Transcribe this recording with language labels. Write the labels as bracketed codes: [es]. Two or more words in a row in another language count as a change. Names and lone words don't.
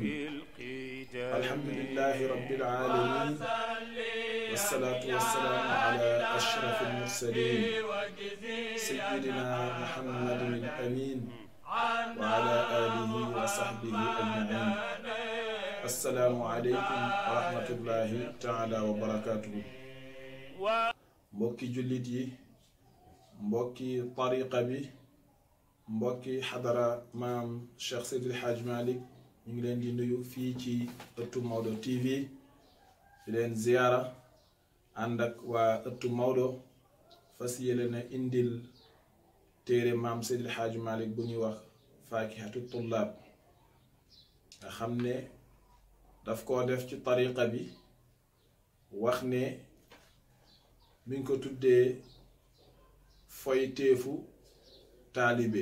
[ar] الحمد لله رب العالمين، والصلاة والسلام على أشرف المرسلين سيدنا محمد الأمين وعلى آله وصحبه أجمعين. السلام عليكم ورحمة الله تعالى وبركاته. [wo] mbokki jullit yi, mbokki tariqa bi, mbokki xadara maam Cheikh Seydil Hadj Malick, ñu ngi leen di nuyu fii ci ëttu Maodo TV di leen ziyaara ànd ak waa ëttu Maodo fas yéene na indil téere maam Seydil Hadj Malick bu ñuy wax faakihatu tullaab, nga xam ne daf koo def ci tariqa bi, wax ne mi ngi ko tuddee foyteefu taalibe.